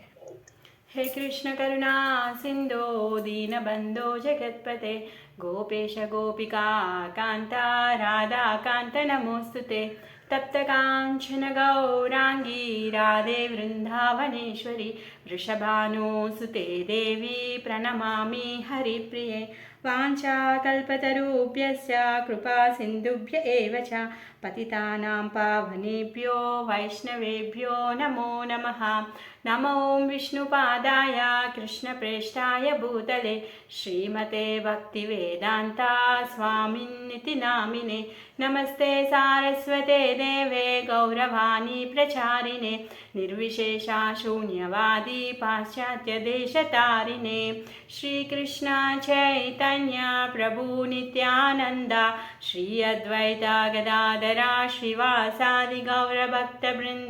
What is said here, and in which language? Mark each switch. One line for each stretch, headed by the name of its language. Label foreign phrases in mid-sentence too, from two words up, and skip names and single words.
Sanskrit: హే కృష్ణ కరుణా సింధో దీనబంధో జగత్పతే గోపేశ గోపికా కాంత రాధాకాంత నమోస్తుతే తప్తకాంచన గౌరాంగీ రాధే వృందావనేశ్వరి వృషభానుసుతే దేవి ప్రణమామి హరిప్రియే వాంఛాకల్పతరుభ్యశ్చ కృపా సింధుభ్య ఏవ చ పతితానాం పావనేభ్యో వైష్ణవేభ్యో నమో నమః. నమో విష్ణుపాదాయ కృష్ణప్రేష్ఠాయ భూతలే శ్రీమతే భక్తివేదాంత స్వామిన్నితి నామినే. నమస్తే సారస్వతే దేవే గౌరవాణి ప్రచారిణే నిర్విశేష శూన్యవాది పాశ్చాత్య దేశతారిణే. శ్రీకృష్ణ చైతన్య ప్రభు నిత్యానంద శ్రీ అద్వైత గదాధర శ్రీవాసాది గౌరభక్త బృంద.